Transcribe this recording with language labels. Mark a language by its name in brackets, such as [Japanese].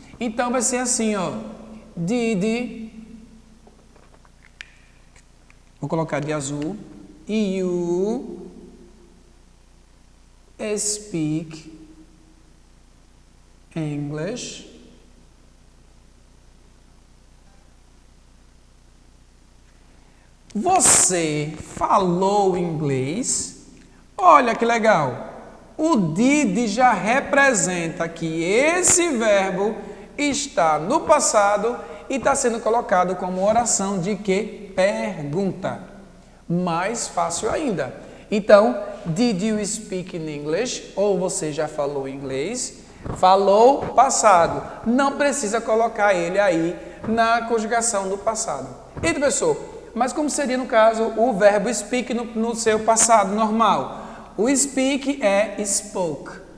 [Portuguese] Então vai ser assim, ó. Did, vou colocar de azul, [English] you speak English [Portuguese] Você falou inglês? Olha que legal. O did já representa que esse verbo está no passado e está sendo colocado como oração de que? Pergunta. Mais fácil ainda. [English] Então, did you speak in English? [Portuguese] Ou você já falou inglês? Falou passado. Não precisa colocar ele aí na conjugação do passado. E professor, mas como seria no caso o verbo speak no seu passado normal? O speak é spoke.